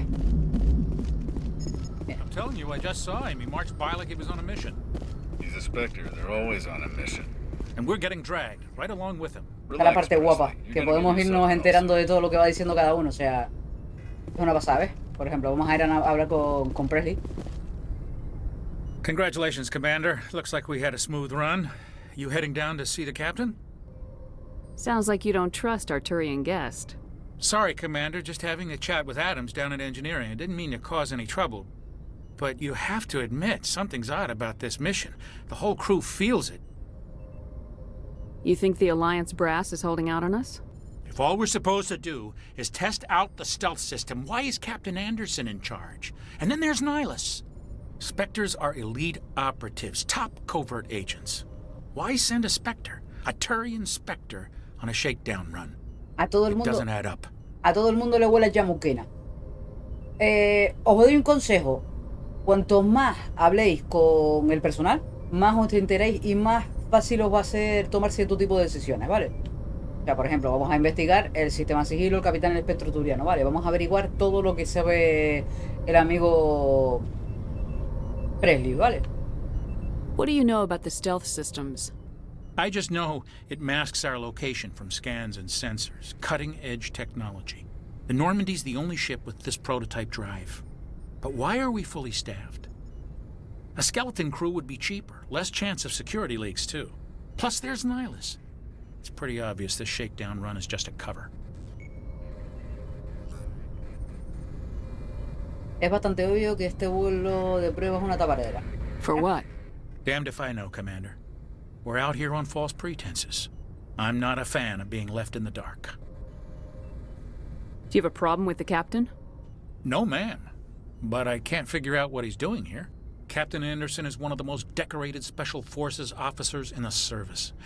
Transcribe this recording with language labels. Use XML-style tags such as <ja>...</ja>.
<en>I'm telling you, I just saw him. He marched by like he was on a mission. He's a Spectre. They're always on a mission. And we're getting dragged right along with him.</en> <es>Esta es la parte guapa, que podemos irnos enterando de todo lo que va diciendo cada uno. O sea, es una pasada, ¿ves? Por ejemplo, vamos a ir a hablar con Presley.</es> <en>Congratulations, Commander. Looks like we had a smooth run. You heading down to see the captain? Sounds like you don't trust our Turian guest. Sorry, Commander. Just having a chat with Adams down at engineering. I didn't mean to cause any trouble. But you have to admit, something's odd about this mission. The whole crew feels it. You think the Alliance brass is holding out on us? If all we're supposed to do is test out the stealth system, why is Captain Anderson in charge? And then there's Nihilus. Spectres are elite operatives, top covert agents. Why send a Spectre, a Turian Spectre, on a shakedown run?</en> <es>A todo el</es> <en>It</en> <es>mundo,</es> <en>doesn't add up.</en> <es>a todo el mundo le huele a yamuquena. Os doy un consejo. Cuanto más habléis con el personal, más os enteréis y más fácil os va a ser tomar cierto tipo de decisiones, ¿vale? O sea, por ejemplo, vamos a investigar el sistema sigilo, el capitán el espectro turiano, ¿vale? Vamos a averiguar todo lo que sabe el amigo Presley, ¿vale?</es> <en>What do you know about the stealth systems? I just know it masks our location from scans and sensors. Cutting-edge technology. The Normandy's the only ship with this prototype drive. But why are we fully staffed? A skeleton crew would be cheaper. Less chance of security leaks, too. Plus, there's Nihilus. It's pretty obvious this shakedown run is just a cover.</en> <es>Es bastante obvio que este vuelo de prueba es una tapadera.</es> <en>For what? Damned if I know, Commander. We're out here on false pretenses. I'm not a fan of being left in the dark. Do you have a problem with the captain? No, ma'am. But I can't figure out what he's doing here. Captain Anderson is one of the most decorated Special Forces officers in the service.</en>